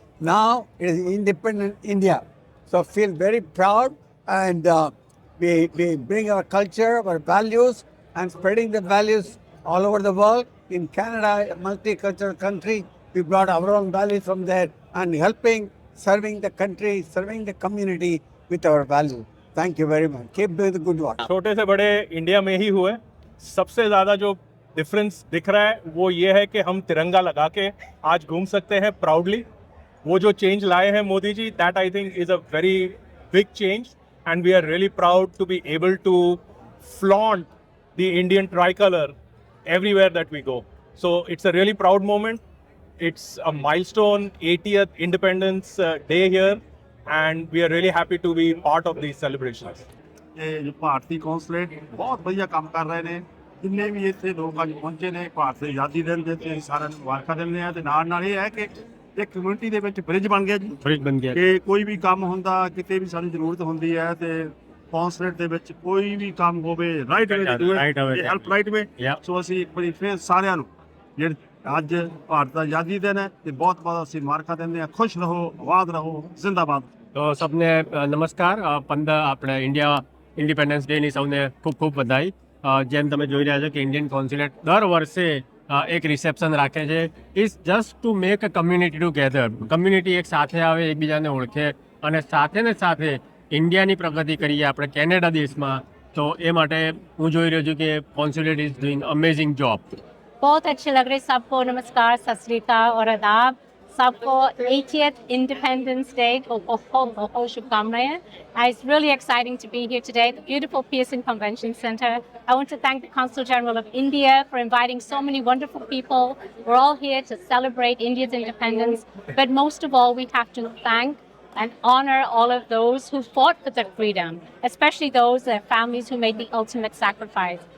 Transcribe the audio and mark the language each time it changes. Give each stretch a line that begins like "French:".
English: Now it is independent India. So I feel very proud, and we bring our culture, our values, and spreading the values all over the world. In Canada, a multicultural country, we brought our own values from there and helping, serving the country, serving the community with our values. Thank you very much. Keep doing the good work.
Hindi: छोटे से बड़े India में ही हुए. सबसे ज़्यादा जो difference दिख रहा है वो ये है कि हम तिरंगा लगा के आज घूम सकते हैं प्राउडली. वो जो चेंज लाए हैं Modi ji,
English: That I think is a very big change, and we are really proud to be able to flaunt the Indian tricolor everywhere that we go. So it's a really proud moment. It's a milestone 80th Independence Day here, and we are really happy to be part of these celebrations.
Punjabi: ਇਹ ਜੋ ਭਾਰਤੀ consulate ਬਹੁਤ ਵਧੀਆ ਕੰਮ ਕਰ ਰਹੇ ਨੇ. ਜਿੰਨੇ ਵੀ ਇੱਥੇ ਲੋਕ ਅੱਜ ਪਹੁੰਚੇ ਨੇ ਭਾਰਤ ਦੀ ਆਜ਼ਾਦੀ ਦਿਨ ਦੇ ਤੇ ਸਾਰਿਆਂ ਨੂੰ ਮੁਬਾਰਕਾਂ ਦਿੰਦੇ ਆ. ਤੇ ਨਾਲ ਇਹ ਹੈ ਕਿ ਇਹ ਕਮਿਊਨਿਟੀ ਦੇ ਵਿੱਚ ਬ੍ਰਿਜ ਬਣ ਗਿਆ ਜੀ. ਬ੍ਰਿਜ ਬਣ ਗਿਆ ਕਿ ਕੋਈ ਵੀ ਕੰਮ ਹੁੰਦਾ, ਕਿਤੇ ਵੀ ਸਾਨੂੰ ਜ਼ਰੂਰਤ ਹੁੰਦੀ ਹੈ ਤੇ ਕੌਂਸਲੇਟ ਦੇ ਵਿੱਚ ਕੋਈ ਵੀ ਕੰਮ ਹੋਵੇ ਰਾਈਟ ਅਵੇ ਹੈਲਪ ਰਾਈਟ ਅਵੇ. ਸੋ ਅਸੀਂ ਇੱਕ ਵਾਰੀ ਫਿਰ ਸਾਰਿਆਂ ਨੂੰ ਜਿਹੜੇ ਅੱਜ ਭਾਰਤ ਦਾ ਆਜ਼ਾਦੀ ਦਿਨ ਹੈ ਤੇ ਬਹੁਤ ਬਹੁਤ ਅਸੀਂ ਮੁਬਾਰਕਾਂ ਦਿੰਦੇ ਆ. ਖੁਸ਼ ਰਹੋ, ਆਬਾਦ ਰਹੋ, ਜ਼ਿੰਦਾਬਾਦ.
Gujarati: તો સબને નમસ્કાર. 15 આપણે ઇન્ડિયા ઇન્ડિપેન્ડન્સ ડેની સૌને ખૂબ ખૂબ બધાઈ. જેમ તમે જોઈ રહ્યા છો કે ઇન્ડિયન કોન્સ્યુલેટ દર વર્ષે એક રિસેપ્શન રાખે છે.
English: It's just to make a community together.
Gujarati: Community એક સાથે આવે, એકબીજાને ઓળખે, અને સાથે ને સાથે ઇન્ડિયાની પ્રગતિ કરીએ આપણે કેનેડા દેશમાં. તો એ માટે હું જોઈ રહ્યો છું કે
English: Consulate is doing amazing job.
Hindi: बहुत अच्छे लग रहे सबको. नमस्कार, सत श्री अकाल और आदाब सबको. 80th Independence Day को बहुत बहुत शुभकामनाएं.
English: It's really exciting to be here today at the beautiful Pearson Convention Centre. I want to thank the Consul General of India for inviting so many wonderful people. We're all here to celebrate India's independence, but most of all we have to thank and honor all of those who fought for their freedom, especially those their families who made the ultimate sacrifice.